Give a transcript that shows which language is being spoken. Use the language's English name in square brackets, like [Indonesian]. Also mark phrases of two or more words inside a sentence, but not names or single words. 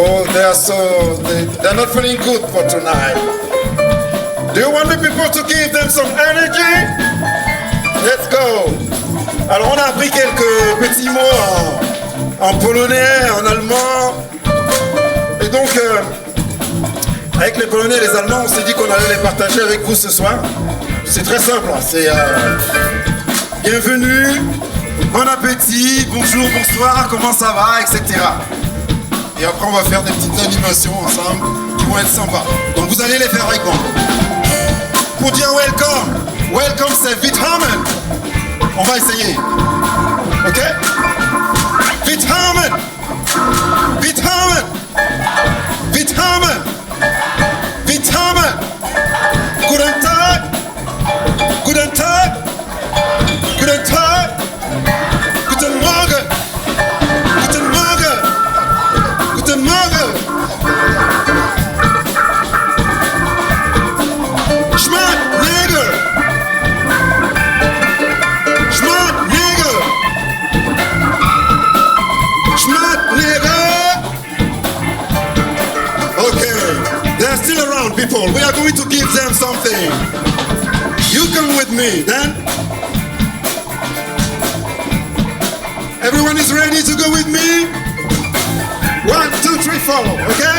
[English] they're not feeling good for tonight. Do you want the people to give them some energy? Let's go. [French] Alors on a appris quelques petits mots en polonais, en allemand. Et donc, avec les Polonais et les Allemands, on s'est dit qu'on allait les partager avec vous ce soir. C'est très simple, hein. C'est bienvenue, bon appétit, bonjour, bonsoir, comment ça va, etc. Et après on va faire des petites animations ensemble qui vont être sympas. Donc vous allez les faire avec moi. Pour dire welcome c'est Willkommen. On va essayer. [German] Ok? Willkommen. Willkommen. Willkommen. Willkommen. Guten Tag. Guten Tag. Guten Tag. Guten Morgen. Guten Morgen. Guten Morgen. Schmarrnägel. Schmarrnägel. Schmarrnägel. [English] Okay, they're still around, people. We are going to give them something. You come with me, then. Everyone is ready to go with me? 1, 2, 3, 4, okay?